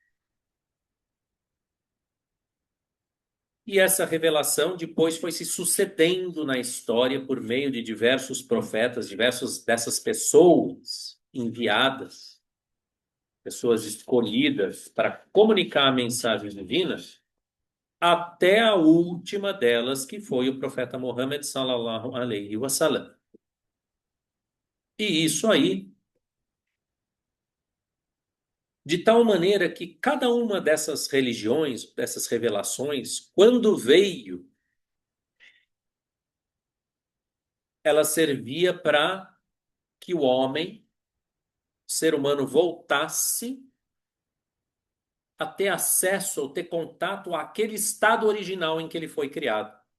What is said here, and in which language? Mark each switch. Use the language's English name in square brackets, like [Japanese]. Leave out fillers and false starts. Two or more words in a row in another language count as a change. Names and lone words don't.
[Portuguese] E essa revelação depois foi se sucedendo na história por meio de diversos profetas, diversas dessas pessoas enviadas, pessoas escolhidas para comunicar a mensagem divina, até a última delas, que foi o profeta Muhammad [Arabic] صلى الله عليه وسلم. [Portuguese] E isso aí, de tal maneira que cada uma dessas religiões, dessas revelações, quando veio, ela servia para que o homem, o ser humano, voltasse a ter acesso ou ter contato àquele estado original em que ele foi criado.